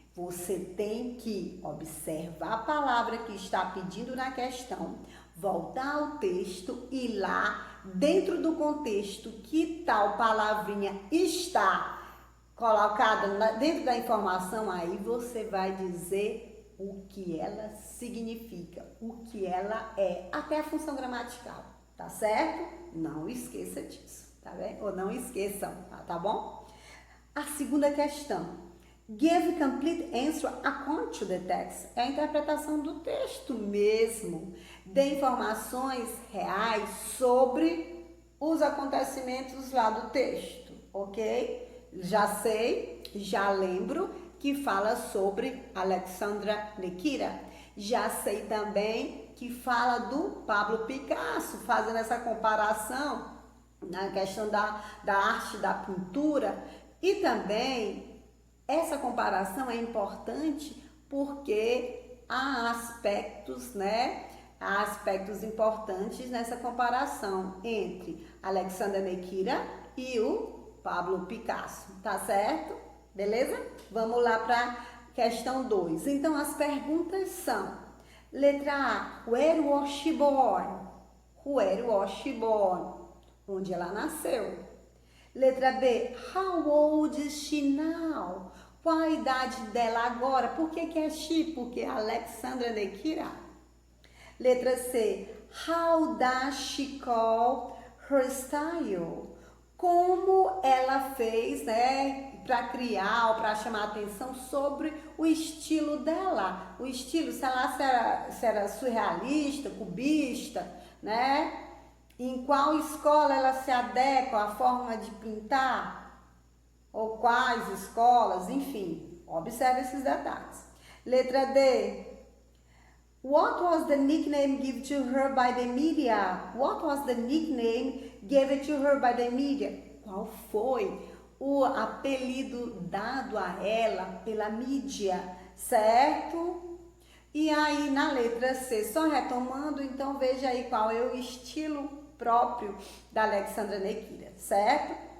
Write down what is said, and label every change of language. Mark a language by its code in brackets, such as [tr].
[pt] Você tem que observar a palavra que está pedindo na questão, voltar ao texto e lá, dentro do contexto que tal palavrinha está colocada dentro da informação, aí você vai dizer o que ela significa, o que ela é, até a função gramatical, tá certo? Não esqueça disso, tá bem? Ou não esqueçam, tá bom? A segunda questão. [en] Give complete answer according to the text. [pt] É a interpretação do texto mesmo. Dê informações reais sobre os acontecimentos lá do texto, ok? Já sei, já lembro que fala sobre Alexandra Nequira. Já sei também que fala do Pablo Picasso, fazendo essa comparação na questão da arte, da pintura. E também essa comparação é importante porque há aspectos, né? Há aspectos importantes nessa comparação entre Alexandra Nequira e o Pablo Picasso, tá certo? Beleza? Vamos lá para a questão 2. Então, as perguntas são: letra A, [en] where was she born? Where was she born? [pt] Onde ela nasceu? Letra B, [en] how old is she now? [pt] Qual a idade dela agora? Por que é she? Porque é Alexandra Nequira. Letra C, [en] how does she call her style? [pt] Como ela fez, né, para criar ou para chamar a atenção sobre o estilo dela? O estilo, sei lá, se era surrealista, cubista, né? Em qual escola ela se adequa à forma de pintar? Ou quais escolas? Enfim, observe esses detalhes. Letra D. [en] What was the nickname given to her by the media? What was the nickname given to her by the media? [pt] Qual foi o apelido dado a ela pela mídia, certo? E aí, na letra C, só retomando, então veja aí qual é o estilo próprio da Alexandra Nequira, certo?